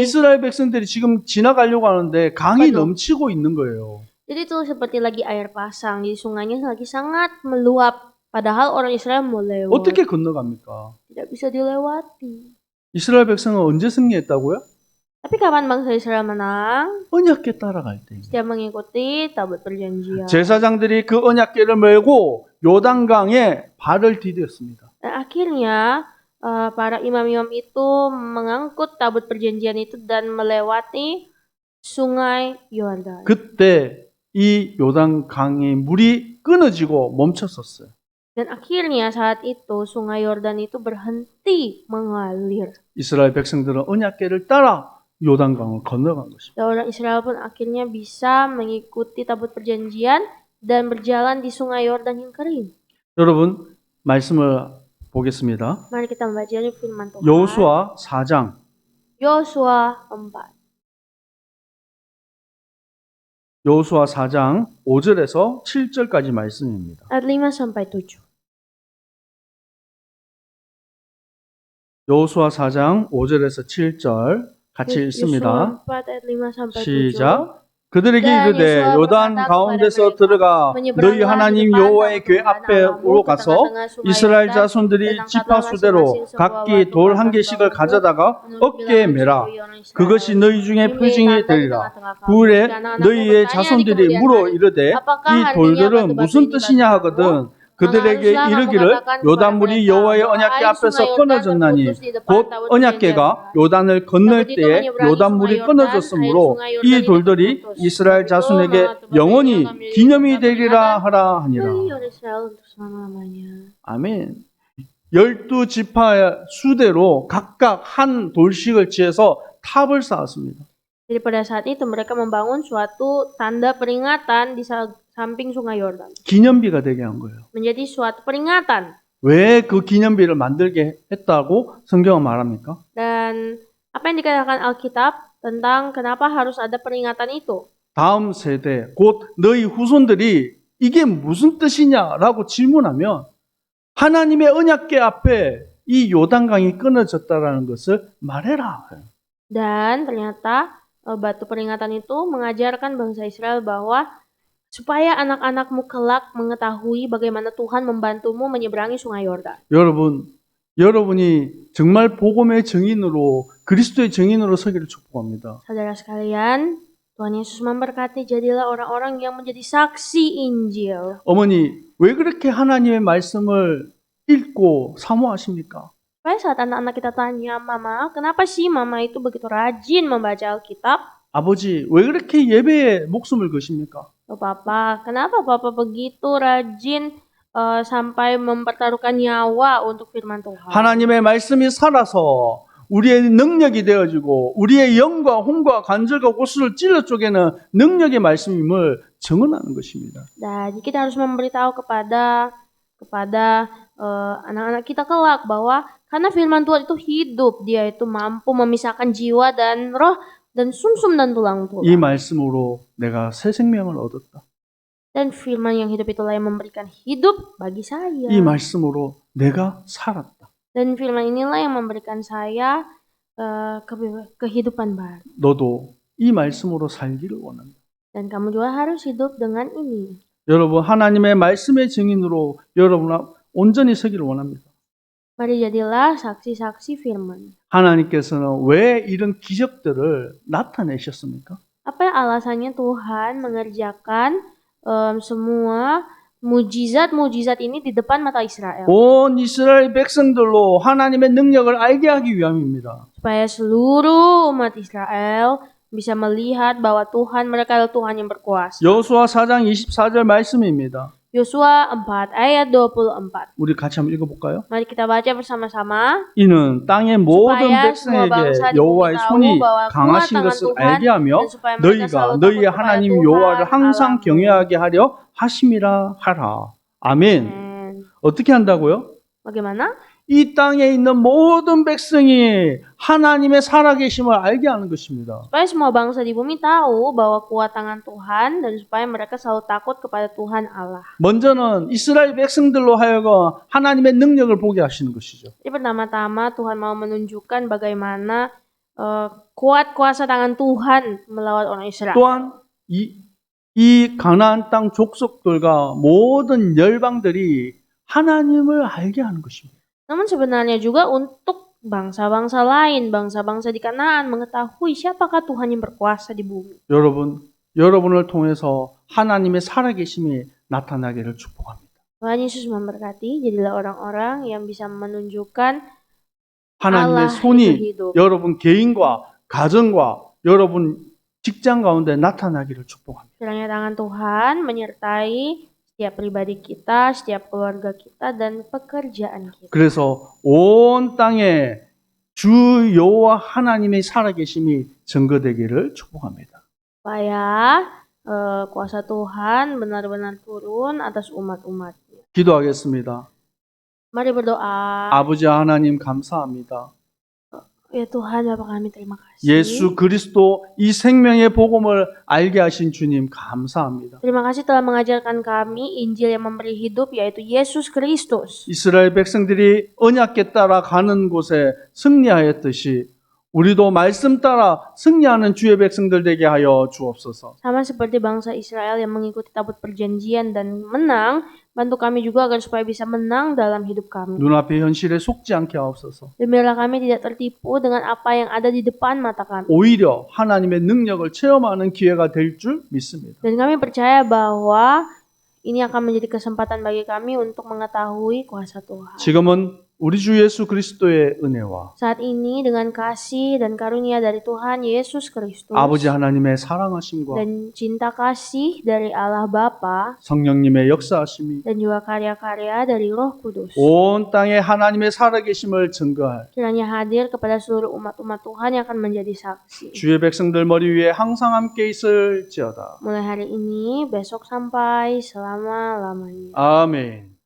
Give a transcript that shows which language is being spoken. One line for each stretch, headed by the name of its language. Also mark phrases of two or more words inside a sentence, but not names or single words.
Korean: 이스라엘 백성들이 지금 지나가려고 하는데 강이 넘치고 있는 거예요.
Indonesian: jadi itu seperti lagi air pasang, jadi sungainya lagi sangat meluap. Padahal orang Israel mau lewat.
Korean: 어떻게 건너갑니까?
Indonesian: Tidak bisa dilewati.
Korean: 이스라엘 백성은 언제 승리했다고요?
Indonesian: Tapi kapan bangsa Israel menang?
Korean: 언약궤 따라갈 때.
Indonesian: Setiap mengikuti tabut perjanjian.
Korean: 제사장들이 그 언약궤를 메고 요단강에 발을 디뎠습니다.
Indonesian: Dan akhirnya para imam-imam itu mengangkut tabut perjanjian itu dan melewati sungai Yordan.
Korean: 그때 이 요단강의 물이 끊어지고 멈췄었어요.
Indonesian: Dan akhirnya saat itu sungai Yordan itu berhenti mengalir.
Korean: 이스라엘 백성들은 언약궤를 따라 요단강을 건너간 것입니다.
Indonesian: Dan orang Israel pun akhirnya bisa mengikuti tabut perjanjian dan berjalan di sungai Yordan yang kering.
Korean: 여러분 말씀을 보겠습니다.
Indonesian: Mari kita membaca firman Tuhan.
Korean: 여호수아 4장
Indonesian: Yosua 4
Korean: 여호수아 4장 5절에서 7절까지 말씀입니다.
Indonesian: ayat 5 sampai 7.
Korean: 여호수아 4장 5절에서 7절 같이 읽습니다.
Indonesian: Yosua 4 ayat 5 sampai 7.
Korean: 시작. 그들에게
Indonesian: Dan
Korean: 이르되
Indonesian: Yosua
Korean: 요단
Indonesian: berkata
Korean: 가운데서
Indonesian: kepada
Korean: 들어가
Indonesian: mereka,
Korean: 너희 하나님
Indonesian: "Menyeberanglah
Korean: 여호와의
Indonesian: di
Korean: 궤
Indonesian: depan
Korean: 앞에로
Indonesian: Allahmu ke
Korean: 가서
Indonesian: tengah-tengah sungai
Korean: 이스라엘
Indonesian: Yordan,
Korean: 자손들이
Indonesian: dan
Korean: 지파
Indonesian: angkatlah
Korean: 수대로
Indonesian: masing-masing sebuah
Korean: 각기
Indonesian: batu
Korean: 돌 한
Indonesian: atas
Korean: 개씩을
Indonesian: baumu
Korean: 가져다가
Indonesian: menurut
Korean: 어깨에
Indonesian: bilangan
Korean: 매라.
Indonesian: suku orang Israel.
Korean: 그것이 너희 중에
Indonesian: Ini
Korean: 표징이
Indonesian: tanda di
Korean: 되리라.
Indonesian: tengah-tengah kamu.
Korean: 후에
Indonesian: Dan anak-anakmu
Korean: 너희의
Indonesian: bertanya di
Korean: 자손들이
Indonesian: kemudian
Korean: 물어
Indonesian: hari,
Korean: 이르되
Indonesian: apakah
Korean: 이
Indonesian: artinya
Korean: 돌들은
Indonesian: batu-batu
Korean: 무슨
Indonesian: ini
Korean: 뜻이냐
Indonesian: batu
Korean: 하거든
Indonesian: Maka
Korean: 그들에게
Indonesian: haruslah kamu
Korean: 이르기를
Indonesian: katakan kepada
Korean: 요단물이
Indonesian: mereka
Korean: 여호와의
Indonesian: bahwa
Korean: 언약궤
Indonesian: air
Korean: 앞에서
Indonesian: sungai Yordan
Korean: 끊어졌나니
Indonesian: terputus di depan
Korean: 곧
Indonesian: tabut
Korean: 언약궤가
Indonesian: perjanjian.
Korean: 요단을 건널
Indonesian: Begitu
Korean: 때에
Indonesian: menyeberangi
Korean: 요단물이
Indonesian: sungai Yordan,
Korean: 끊어졌으므로
Indonesian: air sungai
Korean: 이
Indonesian: Yordan itu
Korean: 돌들이
Indonesian: terputus.
Korean: 이스라엘
Indonesian: Begitu
Korean: 자손에게
Indonesian: maka batu-batu
Korean: 영원히
Indonesian: itu akan menjadi
Korean: 기념이
Indonesian: tanda
Korean: 되리라
Indonesian: peringatan
Korean: 하라 하니라.
Indonesian: bagi orang Israel untuk selama-lamanya.
Korean: 아멘. 12지파 수대로 각각 한 돌씩을 지어서 탑을 쌓았습니다.
Indonesian: Jadi pada saat itu mereka membangun suatu tanda peringatan di samping sungai Yordan.
Korean: 기념비가 되게 한 거예요.
Indonesian: Menjadi suatu peringatan.
Korean: 왜 그 기념비를 만들게 했다고 성경은 말합니까?
Indonesian: Dan apa yang dikatakan Alkitab tentang kenapa harus ada peringatan itu?
Korean: 다음 세대, 곧 너희 후손들이 이게 무슨 뜻이냐라고 질문하면 하나님의 언약궤 앞에 이 요단강이 끊어졌다라는 것을 말해라.
Indonesian: Dan ternyata batu peringatan itu mengajarkan bangsa Israel bahwa supaya anak-anakmu kelak mengetahui bagaimana Tuhan membantumu menyeberangi sungai Yordan.
Korean: 여러분이 정말 복음의 증인으로 그리스도의 증인으로 서기를 축복합니다.
Indonesian: Saudara sekalian, Tuhan Yesus memberkati, jadilah orang-orang yang menjadi saksi Injil.
Korean: 어머니, 왜 그렇게 하나님의 말씀을 읽고 사모하십니까?
Indonesian: Supaya saat anak-anak kita tanya, Mama, kenapa sih Mama itu begitu rajin membaca Alkitab?
Korean: 아버지, 왜 그렇게 예배에 목숨을 거십니까?
Indonesian: Oh, Papa, kenapa Papa begitu rajin sampai mempertaruhkan nyawa untuk firman Tuhan?
Korean: 하나님의 말씀이 살아서 우리의 능력이 되어지고 우리의 영과 혼과 관절과 골수를 찔러 쪼개는 능력의 말씀임을 증언하는 것입니다.
Indonesian: Dan kita harus memberitahu kepada anak-anak kita kelak bahwa karena firman Tuhan itu hidup, dia itu mampu memisahkan jiwa dan roh dan sumsum dan tulang.
Korean: 이 말씀으로 내가 새 생명을 얻었다.
Indonesian: Dan firman yang hidup itulah yang memberikan hidup bagi saya.
Korean: 이 말씀으로 내가 살았다.
Indonesian: Dan firman inilah yang memberikan saya kehidupan baru.
Korean: 너도 이 말씀으로 살기를 원한다.
Indonesian: Dan kamu juga harus hidup dengan ini.
Korean: 여러분 하나님의 말씀의 증인으로 여러분 온전히 서기를 원합니다.
Indonesian: Mari jadilah saksi-saksi firman.
Korean: 하나님께서는 왜 이런 기적들을 나타내셨습니까?
Indonesian: Apa alasannya Tuhan mengerjakan semua mujizat-mujizat ini di depan mata Israel.
Korean: 온 이스라엘 백성들로 하나님의 능력을 알게 하기 위함입니다.
Indonesian: Supaya seluruh umat Israel bisa melihat bahwa Tuhan mereka adalah Tuhan yang berkuasa.
Korean: 여호수아 4장 24절 말씀입니다.
Indonesian: Yosua 4 ayat 24.
Korean: 우리 같이 한번 읽어볼까요?
Indonesian: Mari kita baca bersama-sama.
Korean: 이는 땅의 모든
Indonesian: supaya semua bangsa
Korean: 백성에게
Indonesian: di bumi
Korean: 여호와의
Indonesian: tahu
Korean: 손이
Indonesian: bahwa
Korean: 강하신
Indonesian: kuat tangan
Korean: 것을
Indonesian: Tuhan
Korean: 알게 하며
Indonesian: dan supaya mereka
Korean: 너희가
Indonesian: selalu
Korean: 너희의
Indonesian: takut kepada
Korean: 하나님
Indonesian: Tuhan
Korean: 여호와를 항상
Indonesian: Allahmu.
Korean: 경외하게 하려 하심이라 하라. 아멘.
Indonesian: Amen.
Korean: 어떻게 한다고요?
Indonesian: Bagaimana?
Korean: 이 땅에 있는 모든 백성이 하나님의 살아계심을 알게 하는 것입니다.
Indonesian: Supaya semua bangsa di bumi tahu bahwa kuat tangan Tuhan dan supaya mereka selalu takut kepada Tuhan Allah.
Korean: 먼저는 이스라엘 백성들로 하여금 하나님의 능력을 보게 하시는 것이죠.
Indonesian: Jadi pertama-tama Tuhan mau menunjukkan bagaimana kuat kuasa tangan Tuhan melawan orang Israel.
Korean: 또한 이 가나안 땅 족속들과 모든 열방들이 하나님을 알게 하는 것입니다.
Indonesian: Namun sebenarnya juga untuk bangsa-bangsa lain, bangsa-bangsa di Kanaan mengetahui siapakah Tuhan yang berkuasa di bumi.
Korean: 여러분을 통해서 하나님의 살아계심이 나타나기를 축복합니다.
Indonesian: Tuhan Yesus memberkati, jadilah orang-orang yang bisa menunjukkan
Korean: 하나님의
Indonesian: Allah
Korean: 손이
Indonesian: itu hidup.
Korean: 여러분 개인과 가정과 여러분 직장 가운데 나타나기를 축복합니다.
Indonesian: Kiranya tangan Tuhan menyertai setiap pribadi kita, setiap keluarga kita, dan pekerjaan kita.
Korean: 그래서 온 땅에 주 여호와 하나님의 살아계심이 증거되기를 축복합니다.
Indonesian: Supaya kuasa Tuhan benar-benar turun atas umat-umatnya.
Korean: 기도하겠습니다.
Indonesian: Mari berdoa.
Korean: 아버지 하나님 감사합니다.
Indonesian: Ya Tuhan, Bapa kami terima kasih.
Korean: 예수 그리스도 이 생명의 복음을 알게 하신 주님 감사합니다.
Indonesian: Terima kasih telah mengajarkan kami Injil yang memberi hidup, yaitu Yesus Kristus.
Korean: 이스라엘 백성들이 언약궤 따라 가는 곳에 승리하였듯이 우리도 말씀 따라 승리하는 주의 백성들 되게 하여 주옵소서.
Indonesian: Sama seperti bangsa Israel yang mengikuti tabut perjanjian dan menang, bantu kami juga agar supaya bisa menang dalam hidup kami.
Korean: 눈앞의 현실에 속지 않게 하옵소서.
Indonesian: Dan biarlah kami tidak tertipu dengan apa yang ada di depan mata kami.
Korean: 오히려 하나님의 능력을 체험하는 기회가 될 줄 믿습니다.
Indonesian: Dan kami percaya bahwa ini akan menjadi kesempatan bagi kami untuk mengetahui kuasa Tuhan.
Korean: 지금은 우리 주 예수 그리스도의 은혜와
Indonesian: Saat ini dengan kasih dan karunia dari Tuhan Yesus Kristus
Korean: 아버지 하나님의 사랑하심과
Indonesian: dan cinta kasih dari Allah Bapa
Korean: 성령님의 역사하심이
Indonesian: dan juga karya-karya dari Roh Kudus
Korean: 온 땅에 하나님의 살아계심을 증거할
Indonesian: kiranya hadir kepada seluruh umat-umat Tuhan yang akan menjadi saksi.
Korean: 주의 백성들 머리 위에 항상 함께 있을지어다.
Indonesian: Mulai hari ini, besok sampai selama-lamanya.
Korean: 아멘.